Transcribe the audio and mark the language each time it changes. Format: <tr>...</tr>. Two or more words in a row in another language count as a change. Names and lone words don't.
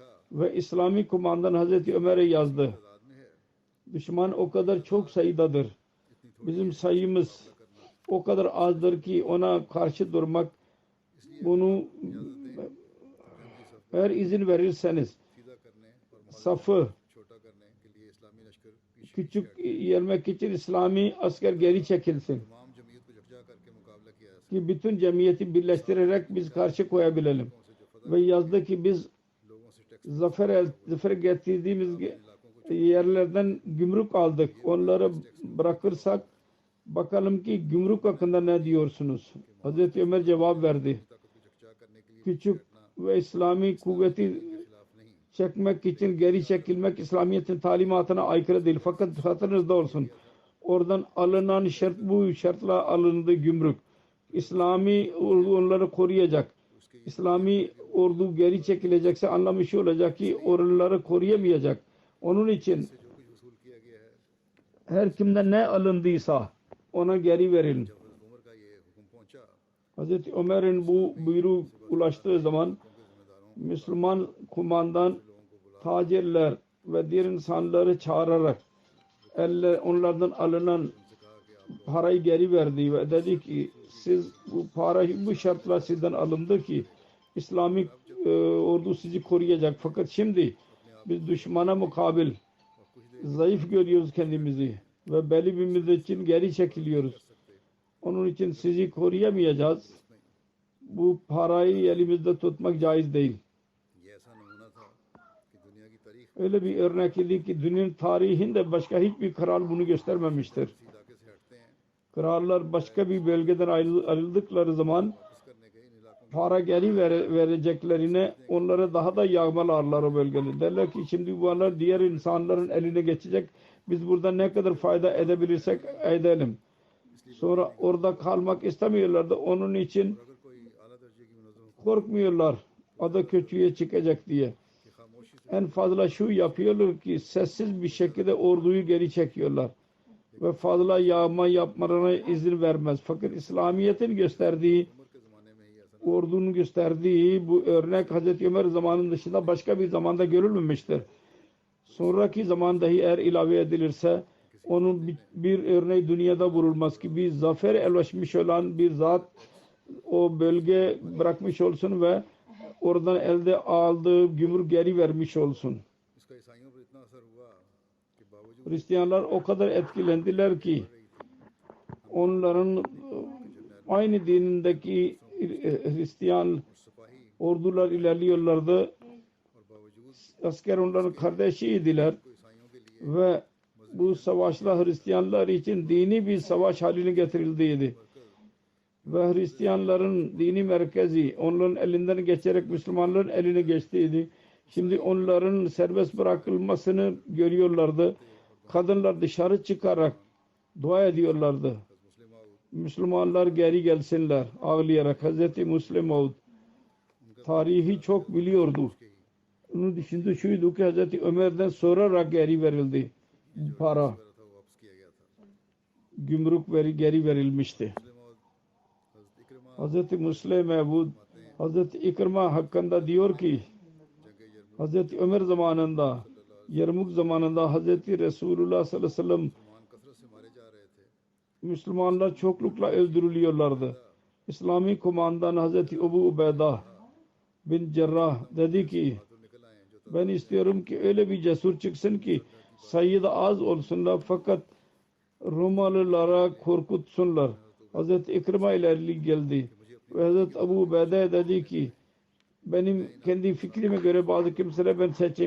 <tr>Ve İslami kumandan Hazreti Ömer'e yazdı. Düşman o kadar çok sayıdadır. Bizim sayımız o kadar azdır ki ona karşı durmak, bunu eğer izin verirseniz</tr> <ur>سیدھا کرنے اور</ur> <tr>safı</tr> <ur>چھوٹا کرنے کے لیے اسلامی لشکر پیچھے</ur> <tr>küçük yermek için İslami asker geri çekilsin</tr> <ur>تمام جمعیت کو یکجا کرکے مقابلہ کیا جا</ur> <tr>ki bütün cemiyeti birleştirerek biz karşı koyabilelim. Ve yazdı ki biz</tr> <ur>سکے لوگوں سے ٹیکس</ur> <tr>zafer getirdiğimiz yerlerden gümrük aldık. Onları bırakırsak bakalım ki gümrük hakkında ne diyorsunuz? Hazreti Ömer cevap verdi.</tr> <ur>طاقت کو یکجا کرنے کے لیے</ur> <tr>Küçük ve İslami kuvveti</tr> <ur>خلاف نہیں</ur> <tr>çekmek için geri çekilmek İslamiyet'in talimatına aykırı değil. Fakat hatırınızda olsun. Oradan alınan şart, bu şartla alındı gümrük. İslami ordu onları koruyacak. İslami ordu geri çekilecekse anlamış olacak ki oraları koruyamayacak. Onun için</tr> <ur>جو کچھ وصول کیا گیا ہے</ur> <tr>her kimden ne alındıysa ona geri verin.</tr> <ur>جب حضرت عمر کا یہ حکم پہنچا</ur> <tr>Hazreti Ömer'in bu buyruğu ulaştığı zaman Müslüman kumandan tacirler ve diğer insanları çağırarak onlardan alınan parayı geri verdi ve dedi ki siz bu parayı bu şartla sizden alındı ki İslami ordu sizi koruyacak. Fakat şimdi biz düşmana mukabil zayıf görüyoruz kendimizi ve belli bir müddet için geri çekiliyoruz. Onun için sizi koruyamayacağız. Bu parayı elimizde tutmak caiz değil.</tr> <ur>یہ ایسا نمونہ تھا کہ دنیا کی تاریخ</ur> <tr>Öyle bir örnek idi ki dünyanın tarihinde başka hiçbir kral bunu göstermemiştir.</tr> <ur>علاقے سے ہٹتے ہیں</ur> <tr>Krallar başka bir bölgeden ayrıldıkları zaman</tr> <ur>واپس کرنے کے ان علاقوں</ur> <tr>para geri vereceklerine onları daha da yağmalarlar o bölgede. Derler ki şimdi bunlar diğer insanların eline geçecek. Biz burada ne kadar fayda edebilirsek edelim. Sonra orada kalmak istemiyorlardı. Onun için</tr> <ur>اگر کوئی اعلیٰ درجے کی منظم</ur> <tr>korkmuyorlar. Adı kötüye çıkacak diye.</tr> <ur>کی خاموشی سے</ur> <tr>En fazla şu yapıyorlar ki sessiz bir şekilde orduyu geri çekiyorlar. Ve fazla yağma yapmalarına izin vermez. Fakat İslamiyet'in gösterdiği,</tr> <ur>عمر کے زمانے میں ہی ایسا</ur> <tr>ordunun gösterdiği bu örnek Hazreti Ömer zamanının dışında başka bir zamanda görülmemiştir. Sonraki zaman dahi eğer ilave edilirse onun bir örneği dünyada bulunmaz ki bir zafer ulaşmış olan bir zat o bölge bırakmış olsun ve oradan elde aldığı gümrük geri vermiş olsun.</tr> <ur>اسکا عیسائیوں پر اتنا اثر ہوا کہ باوجود</ur> <tr>Hristiyanlar o kadar etkilendiler ki onların aynı dinindeki Hristiyan</tr> <ur>سپاہی</ur> <tr>ordular ilerliyorlardı.</tr> <ur>اور باوجود</ur> <tr>Asker onların kardeşiydiler</tr> <ur>کو عیسائیوں کے لیے</ur> <tr>ve bu savaşla Hristiyanlar için dini bir savaş haline getirildiğiydi. Ve Hristiyanların dini merkezi onların elinden geçerek Müslümanların eline geçtiydi. Şimdi onların serbest bırakılmasını görüyorlardı. Kadınlar dışarı çıkarak dua ediyorlardı. Müslümanlar geri gelsinler ağlayarak. Hazreti Müslim Maud tarihi çok biliyordu. Onun düşündüğü şuydu ki Hazreti Ömer'den sorarak geri verildi. Bu para</tr> <ur>تھا وہ واپس کیا گیا تھا</ur> <tr>gümrük geri verilmişti.</tr> <ur>حضرت عکرمہ</ur> <tr>Hazreti Müslim Maud Hazreti İkrima hakkında diyor ki Hazreti Ömer zamanında Yermuk zamanında Hazreti Resulullah</tr> <ar>صلى الله عليه وسلم</ar> <ur>مسلمان کثرت سے مارے جا رہے تھے</ur> <tr>Müslümanlar çoklukla öldürülüyorlardı. İslami kumandan Hazreti Ebu Ubeyda bin Cerrah dedi ki</tr> <ur>تو نکل آئے جو</ur> <tr>ben istiyorum ki öyle bir cesur çıksın ki sayıda az olsunlar fakat Romalılara korkutsunlar. Hazreti İkrima ileri geldi. Ve Hazreti Ebu Ubeyde dedi ki benim kendi fikrime göre bazı kimseleri ben seçeyim.</tr>